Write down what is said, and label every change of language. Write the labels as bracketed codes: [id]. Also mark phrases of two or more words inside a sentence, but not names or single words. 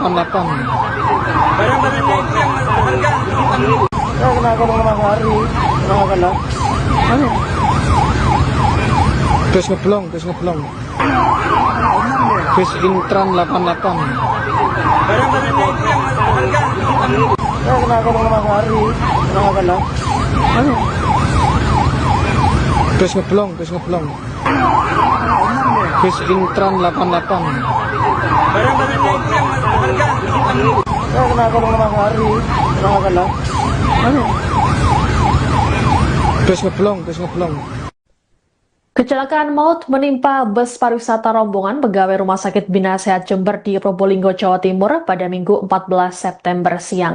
[id] Barang-barangnya itu yang berharga. Terus ngeblong. Terus Intran 88. Barang-barangnya itu yang berharga. Saya kena kurung 5 hari. Kenapa kena? Anu. Bus ngeblong. Bus Intran 88. Saya kena kurung 5 hari. Kenapa kena? Anu. Bus ngeblong. Kecelakaan maut menimpa bus pariwisata rombongan pegawai Rumah Sakit Bina Sehat Jember di Probolinggo, Jawa Timur pada Minggu 14 September siang.